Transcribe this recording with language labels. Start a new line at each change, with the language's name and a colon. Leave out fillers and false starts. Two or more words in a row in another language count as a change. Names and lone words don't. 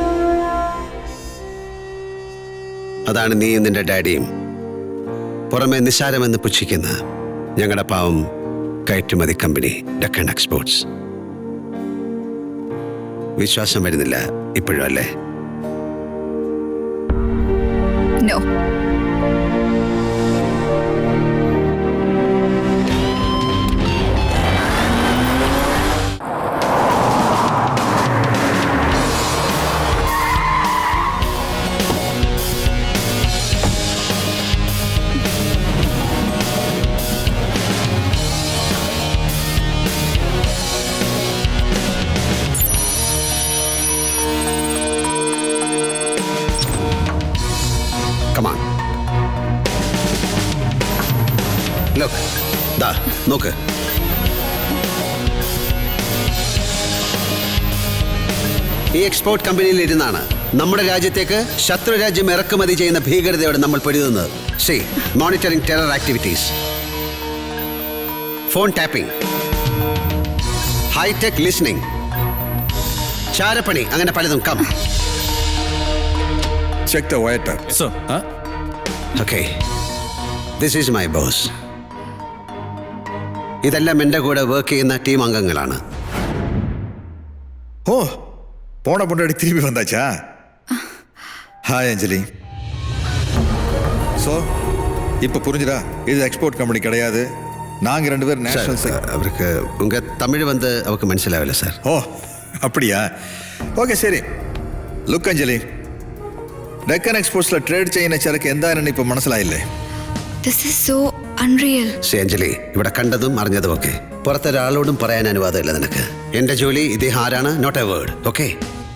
Malayalam: അതാണ് നീയും നിന്റെ ഡാഡിയും പുറമെ നിസ്സാരമെന്ന് പുച്ഛിക്കുന്ന ഞങ്ങളുടെ പാവം കയറ്റുമതി കമ്പനി ഡക്കൻ എക്സ്പോർട്സ്. വിശ്വാസം വരുന്നില്ല ഇപ്പോഴും അല്ലേ?
English: നോ. Come on. Look.
Malayalam: ദാ നോക്ക്. ഈ എക്സ്പോർട്ട് കമ്പനിയിൽ ഇരുന്നാണ് നമ്മുടെ രാജ്യത്തേക്ക് ശത്രു രാജ്യം ഇറക്കുമതി ചെയ്യുന്ന ഭീകരതയോട് നമ്മൾ പൊരുതുന്നത്.
English: see, monitoring terror activities, phone tapping, hi-tech listening,
Malayalam: ചാരപ്പണി, അങ്ങനെ പലതും.
English: കം. Check the waiter. Sir. Okay. This is my boss.
Malayalam: ഇതെല്ലാം എൻ്റെ കൂടെ വർക്ക് ചെയ്യുന്ന ടീം അംഗങ്ങളാണ്.
Tamil: ஓ, போன பொண்டாடி திரும்பி வந்தாச்சா? ஹாய் அஞ்சலி. ஸோ இப்போ புரிஞ்சுதா? இது எக்ஸ்போர்ட் கம்பெனி கிடையாது. நாங்கள் 2 பேர் நேஷனல்.
Malayalam: അവർക്ക്
Tamil: உங்க தமிழ்
Malayalam: വന്ന് അവർക്ക് മനസ്സിലാവില്ല സാർ.
Tamil: ஓ அப்படியா? ஓகே சரி.
Malayalam: ലുക്ക് അഞ്ജലി, ഡെക്കൻ എക്സ്പോർട്സിലെ ട്രേഡ് ചെയ്യുന്ന ചരക്ക് എന്താണെന്ന് ഇപ്പോൾ മനസ്സിലായില്ലേ?
English: This is so unreal.
Malayalam: ശ്രീ അഞ്ജലി, ഇവിടെ കണ്ടതും അറിഞ്ഞതും ഒക്കെ പുറത്തൊരാളോടും പറയാൻ അനുവാദമില്ല നിനക്ക്. എൻ്റെ ജോലി ഇദ്ദേഹം ആരാണ്,
English: not a word. okay?